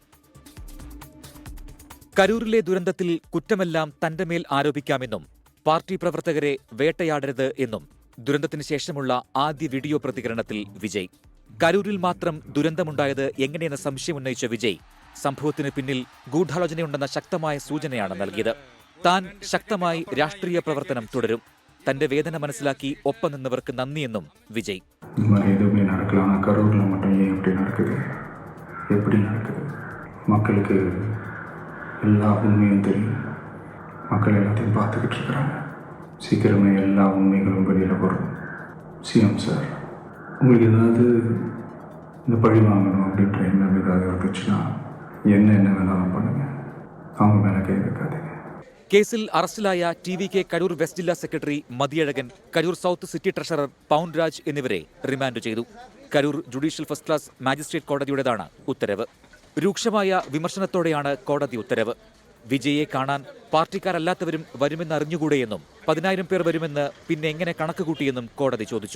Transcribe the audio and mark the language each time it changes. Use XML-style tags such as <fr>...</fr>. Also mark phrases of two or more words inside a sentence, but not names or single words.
<ml>കരൂരിലെ ദുരന്തത്തിൽ കുറ്റമെല്ലാം തന്റെ മേൽ ആരോപിക്കാമെന്നും പാർട്ടി പ്രവർത്തകരെ വേട്ടയാടരുത് എന്നും ദുരന്തത്തിന് ശേഷമുള്ള ആദ്യ വീഡിയോ പ്രതികരണത്തിൽ വിജയ്. കരൂരിൽ മാത്രം ദുരന്തമുണ്ടായത് എങ്ങനെയെന്ന സംശയമുന്നയിച്ച വിജയ് സംഭവത്തിന് പിന്നിൽ ഗൂഢാലോചനയുണ്ടെന്ന ശക്തമായ സൂചനയാണ് നൽകിയത്. താൻ ശക്തമായി രാഷ്ട്രീയ പ്രവർത്തനം തുടരും. തന്റെ വേദന മനസ്സിലാക്കി ഒപ്പം നിന്നവർക്ക് നന്ദിയെന്നും വിജയ്.</ml> <ta>மக்களுக்கு எல்லா உண்மையும் தெரியும். மக்கள் எல்லாத்தையும் பார்த்துக்கிட்டு இருக்கிறாங்க. சீக்கிரமே எல்லா உண்மைகளும் வெளியில் வரும். சிஎம் சார், உங்களுக்கு ஏதாவது இந்த பழி வாங்கணும் அப்படின்ற எண்ணம் ஏதாவது இருந்துச்சுன்னா என்ன வேணாலும் பண்ணுங்க. அவங்க மேலே கை வைக்காதீங்க.</ta> <ml>കേസിൽ അറസ്റ്റിലായ TVK കരൂർ വെസ്റ്റ് ജില്ലാ സെക്രട്ടറി മതിയഴകൻ, കരൂർ സൗത്ത് സിറ്റി ട്രഷറർ പൗണ്ട് രാജ് എന്നിവരെ റിമാൻഡ് ചെയ്തു. കരൂർ ജുഡീഷ്യൽ ഫസ്റ്റ് ക്ലാസ് മാജിസ്ട്രേറ്റ് കോടതിയുടേതാണ് ഉത്തരവ്. രൂക്ഷമായ വിമർശനത്തോടെയാണ് കോടതി ഉത്തരവ്. വിജയെ കാണാൻ പാർട്ടിക്കാരല്ലാത്തവരും വരുമെന്നറിഞ്ഞുകൂടെയെന്നും 10,000 പേർ വരുമെന്ന് പിന്നെ എങ്ങനെ കണക്കുകൂട്ടിയെന്നും കോടതി ചോദിച്ചു.</ml>